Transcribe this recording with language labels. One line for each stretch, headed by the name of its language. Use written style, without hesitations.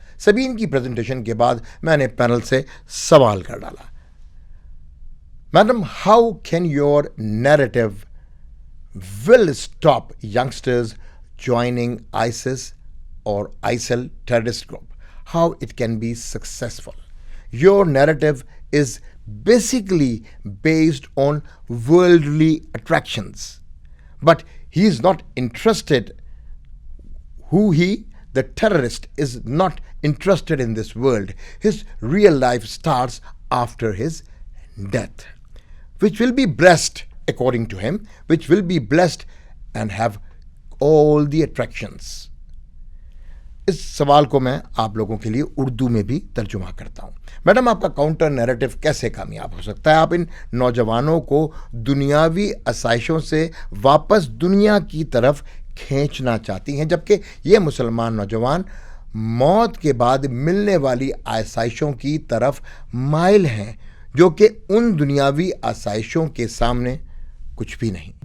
Hindi: सबीन की प्रेजेंटेशन के बाद मैंने पैनल से सवाल कर डाला,
English: Madam, how can your narrative will stop youngsters joining ISIS or ISIL terrorist group? How it can be successful? Your narrative is basically based on worldly attractions, but he is not interested. The terrorist is not interested in this world. His real life starts after his death, which will be blessed, according to him, which will be blessed and have all the attractions.
Hindi: इस सवाल को मैं आप लोगों के लिए उर्दू में भी तर्जुमा करता हूँ। मैडम, आपका काउंटर नैरेटिव कैसे कामयाब हो सकता है? आप इन नौजवानों को दुनियावी आसाइशों से वापस दुनिया की तरफ खींचना चाहती हैं, जबकि ये मुसलमान नौजवान मौत के बाद मिलने वाली आसाइशों की तरफ माइल हैं, जो कि उन दुनियावी आसाइशों के सामने कुछ भी नहीं।